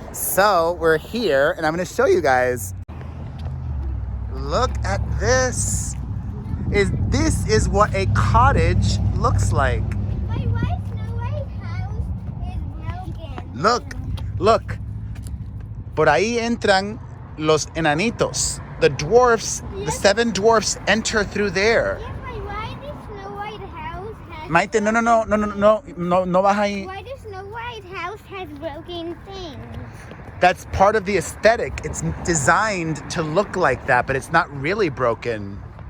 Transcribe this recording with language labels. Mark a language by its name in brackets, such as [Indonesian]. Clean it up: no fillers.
[English] So we're here, and I'm going to show you guys. Look at this. This is what a cottage looks like. Why Snow White's house is broken? Look. [Spanish] Por ahí entran los enanitos. [English] The dwarfs, the seven dwarfs enter through there. Yes, why does Snow White house has... [Spanish] Maite, no vas ahí. [English] Why does Snow White house has broken things? That's part of the aesthetic. It's designed to look like that, but it's not really broken.